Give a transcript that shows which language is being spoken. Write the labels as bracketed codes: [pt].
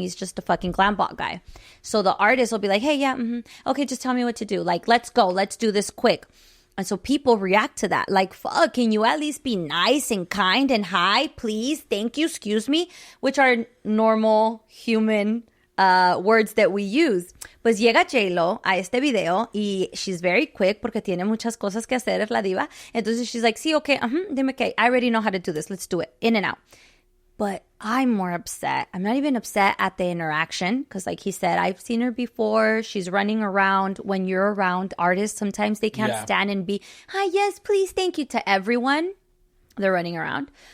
[en] He's just a fucking glam bot guy. So the artist will be like, hey, yeah, okay, just tell me what to do. Like, let's go. Let's do this quick. And so people react to that. Like, fuck, can you at least be nice and kind and hi, please, thank you, excuse me? Which are normal human words that we use. [es] Pues llega J-Lo a este video y [en] she's very quick [es] porque tiene muchas cosas que hacer, es la diva. Entonces [en] she's like, [es] sí, okay, dime que [en] I already know how to do this. Let's do it. In and out. But I'm more upset. I'm not even upset at the interaction because like he said, I've seen her before. She's running around. When you're around artists, sometimes they can't stand and be, hi, yes, please, thank you to everyone. They're running around.